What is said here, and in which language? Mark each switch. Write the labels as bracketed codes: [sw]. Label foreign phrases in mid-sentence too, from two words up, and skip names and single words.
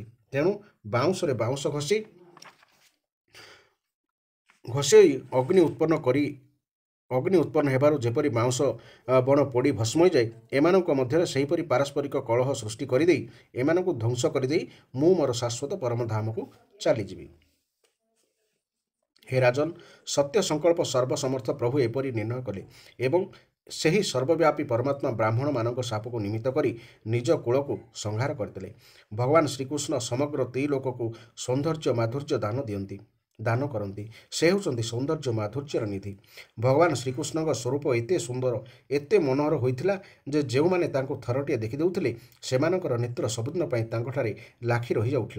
[or] ତେଣୁ ବାଉଁଶରେ ବାଉଁଶ ଘଷି ଅଗ୍ନି ଉତ୍ପନ୍ନ ହେବାରୁ ଯେପରି ବାଉଁଶ ବଣ ପୋଡ଼ି ଭସ୍ମ ହୋଇଯାଏ, ଏମାନଙ୍କ ମଧ୍ୟରେ ସେହିପରି ପାରସ୍ପରିକ କଳହ ସୃଷ୍ଟି କରିଦେଇ ଏମାନଙ୍କୁ ଧ୍ୱଂସ କରିଦେଇ ମୁଁ ମୋର ଶାଶ୍ୱତ ପରମଧାମକୁ ଚାଲିଯିବି। ହେ ରାଜନ, ସତ୍ୟ ସଂକଳ୍ପ ସର୍ବସମର୍ଥ ପ୍ରଭୁ ଏପରି ନିର୍ଣ୍ଣୟ କଲେ ଏବଂ ସେହି ସର୍ବବ୍ୟାପୀ ପରମାତ୍ମା ବ୍ରାହ୍ମଣମାନଙ୍କ ଶାପକୁ ନିମିତ୍ତ କରି ନିଜ କୂଳକୁ ସଂହାର କରିଦେଲେ। ଭଗବାନ ଶ୍ରୀକୃଷ୍ଣ ସମଗ୍ର ତ୍ରିଲୋକକୁ ସୌନ୍ଦର୍ଯ୍ୟ ମାଧୁର୍ଯ୍ୟ ଦାନ କରନ୍ତି। ସେ ହେଉଛନ୍ତି ସୌନ୍ଦର୍ଯ୍ୟ ମାଧୁର୍ଯ୍ୟର ନିଧି। ଭଗବାନ ଶ୍ରୀକୃଷ୍ଣଙ୍କ ସ୍ୱରୂପ ଏତେ ସୁନ୍ଦର, ଏତେ ମନୋହର ହୋଇଥିଲା ଯେ ଯେଉଁମାନେ ତାଙ୍କୁ ଥରଟିଏ ଦେଖିଦେଉଥିଲେ ସେମାନଙ୍କର ନେତ୍ର ସବୁଦିନ ପାଇଁ ତାଙ୍କଠାରେ ଲାଖି ରହିଯାଉଥିଲା।